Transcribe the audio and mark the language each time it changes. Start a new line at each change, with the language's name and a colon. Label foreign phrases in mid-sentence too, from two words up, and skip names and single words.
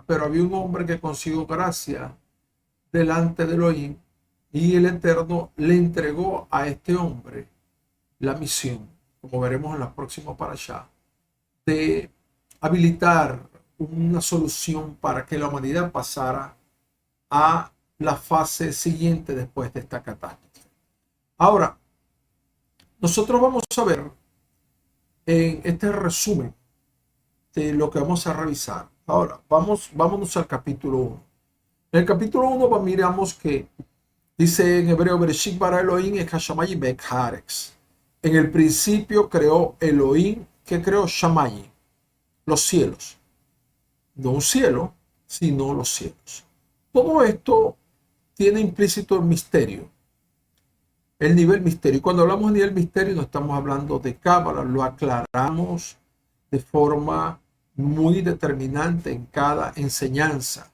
Spanish: Pero había un hombre que consiguió gracia delante de Elohim, y el Eterno le entregó a este hombre la misión, como veremos en la próxima parashá, de habilitar una solución para que la humanidad pasara a la fase siguiente después de esta catástrofe. Ahora, nosotros vamos a ver en este resumen de lo que vamos a revisar. Ahora, vámonos al capítulo 1. En el capítulo 1 miramos que dice en hebreo,
Hebrew: בראשית ברא אלהים את השמים ואת הארץ.
Spanish: En el principio creó Elohim, que creó Shamayim, los cielos. No un cielo, sino los cielos. Todo esto tiene implícito el misterio, el nivel misterio. Y cuando hablamos de nivel misterio no estamos hablando de cábala, lo aclaramos de forma muy determinante en cada enseñanza.